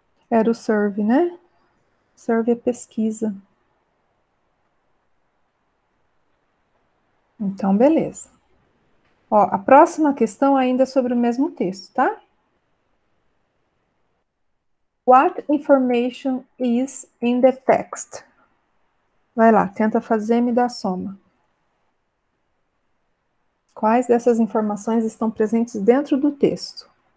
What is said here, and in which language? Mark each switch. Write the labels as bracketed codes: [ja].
[pt] Era o survey, né? Survey é pesquisa. Então, beleza. Ó, a próxima questão ainda é sobre o mesmo texto, tá? [en] What information is in the text? [pt] Vai lá, tenta fazer e me dá a soma. Quais dessas informações estão presentes dentro do texto?